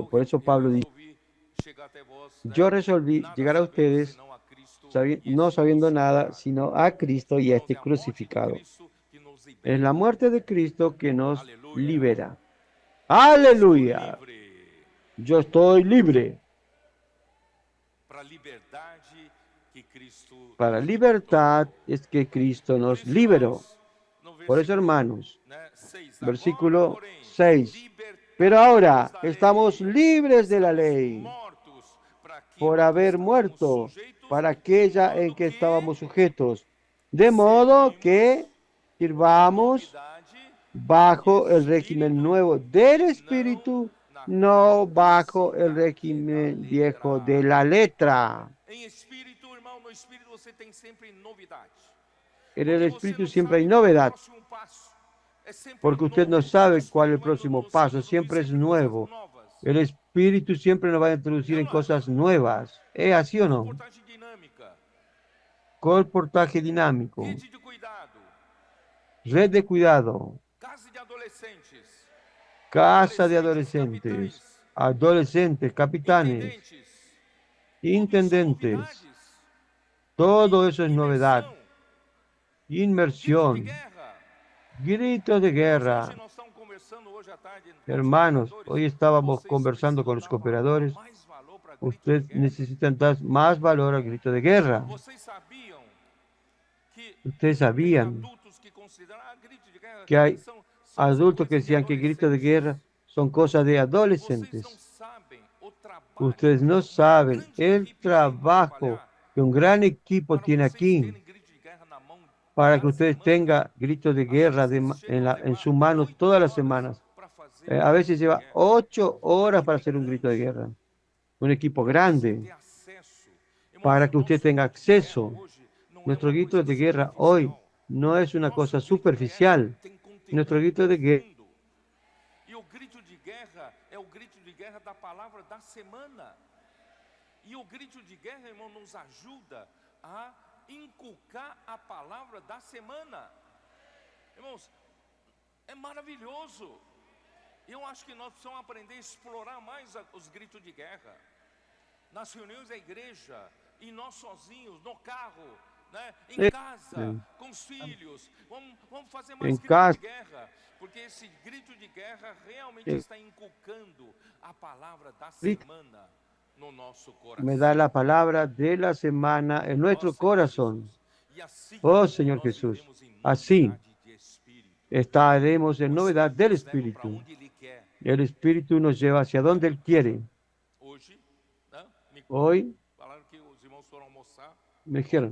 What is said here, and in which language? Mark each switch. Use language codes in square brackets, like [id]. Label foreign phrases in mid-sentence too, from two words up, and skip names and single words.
[es] Por eso Pablo dice, yo resolví llegar a ustedes no sabiendo nada, sino a Cristo y a este crucificado. Es la muerte de Cristo que nos libera. ¡Aleluya! Yo estoy libre. [pt] Para a liberdade que Cristo [es] Para [pt] nos libertou. [es] libertad es que Cristo [pt] Por [es] nos [pt] isso, [es] liberó. [pt] irmãos, no [es] Por eso, [pt] versículo, [es] hermanos, [pt] 6, agora, [es] versículo [pt] porém, [es] 6. Pero [pt] libertados [es] ahora [pt] da [es] estamos [pt] lei, [es] libres de la [pt] estamos [es] ley [pt] mortos para aquilo [es] por [pt] a que [es] haber [pt] estávamos [es] muerto [pt] sujeitos, [es] para [pt] de [es] aquella en [pt] modo [es] que [pt] que [es] estábamos sujetos. De modo [pt] servimos [es] que [pt] na [es] sirvamos [pt] novidade de [es] bajo el régimen [pt] espírito [es] nuevo del [pt] e não [es] Espíritu, [pt] na [es] no bajo el [pt] caducidade da [es] régimen viejo de [pt] letra. [es] la letra. [pt] Em espírito, irmão, no espírito você tem sempre novidade. [es] En el [pt] Porque você [es] Espíritu [pt] não [es] siempre hay [pt] sabe qual é o [es] novedad, [pt] próximo passo. É sempre [es] porque usted no [pt] novo. O [es] sabe cuál es el [pt] espírito vai [es] próximo [pt] nos [es] paso, [pt] introduzir [es] siempre es [pt] sempre coisas [es] nuevo. [pt] novas. [es] El Espíritu siempre nos va a introducir [pt] É ou [es] en [pt] não é? [es] cosas nuevas. ¿Es así o no? [pt] Comportagem dinâmica, [es] Comportaje dinámico, [pt] rede de cuidado, [es] red de cuidado, [pt] casa de adolescentes, [es] casa de adolescentes, adolescentes, capitanes, [pt] intendentes, [es] intendentes. [pt] novidades, [es] Todo eso es novedad. [pt] imersão, grito de [es] Inmersión, [pt] guerra. [es] gritos de [pt] Irmãos, [es] guerra. [pt] hoje nós estamos conversando hoje à tarde com os [es] Hermanos, [pt] cooperadores. [es] hoy estábamos [pt] Vocês [es] conversando con [pt] precisam [es] los [pt] dar [es] cooperadores. [pt] mais valor para grito de [es] Ustedes [pt] guerra. [es] necesitan dar más valor al grito de guerra. [pt] Vocês sabiam que [es] Ustedes [pt] tem [es] sabían [pt] adultos que consideram grito de guerra [es] que hay [pt] são [es] adultos que [pt] coisas de [es] decían que gritos de [pt] adolescentes. [es] guerra son cosas de [pt] Vocês não [es] adolescentes. [pt] sabem o trabalho [es] Ustedes no [pt] que uma [es] saben [pt] grande [es] el [pt] equipe tem para [es] trabajo [pt] trabalhar [es] que un gran equipo [pt] para [es] tiene [pt] vocês [es] aquí [pt] terem grito de guerra na mão [es] para que [pt] cada [es] ustedes [pt] semana. [es] tengan gritos de [pt] Às [es] guerra [pt] vezes chegam a [es] en [pt] levar [es] su mano [pt] 8 [es] todas las [pt] horas [es] semanas. [pt] para fazer [es] A [pt] um [es] veces [pt] grito de [es] lleva [pt] guerra. [es] 8 [pt] Uma [es] horas para [pt] equipe [es] hacer un grito de [pt] grande. [es] guerra. Un equipo [pt] Para você [es] grande [pt] ter acesso. Irmãos, [es] para [pt] o [es] que usted [pt] nosso [es] tenga [pt] grito de guerra [es] acceso. [pt] hoje não é [es] Nuestro [pt] uma [es] grito [pt] coisa [es] de guerra hoy [pt] superficial. [es] no es una [pt] Nosso [es] cosa [pt] grito de guerra [es] superficial. [pt] tem conteúdo [es] Nuestro grito de guerra [pt] profundo. E o grito de guerra é o grito de guerra da palavra da semana. E o grito de guerra, irmão, nos ajuda a inculcar a palavra da semana. Irmãos, é maravilhoso. Eu acho que nós precisamos aprender a explorar mais os gritos de guerra. Nas reuniões da igreja, e nós sozinhos, no carro, né? Em casa, com os filhos. Vamos fazer mais [es] en [pt] grito [es] casa. [pt] de guerra. Porque esse grito de guerra realmente está inculcando a palavra da semana no nosso coração. [es] Me da la palabra de la semana en nuestro [pt] Ó, Senhor [es] corazón. [pt] Jesus. E assim, [es] Oh Señor [pt] nós [es] Jesús, [pt] vivemos em [es] así [pt] novidade de espírito. [es] estaremos en [pt] O [es] novedad [pt] Espírito [es] del [pt] nos leva para [es] Espíritu. [pt] onde Ele quer. [es] El Espíritu nos lleva hacia donde Él quiere. [pt] Hoje, né, me [es] Hoy [pt] falaram que os irmãos foram almoçar [es] me dijeron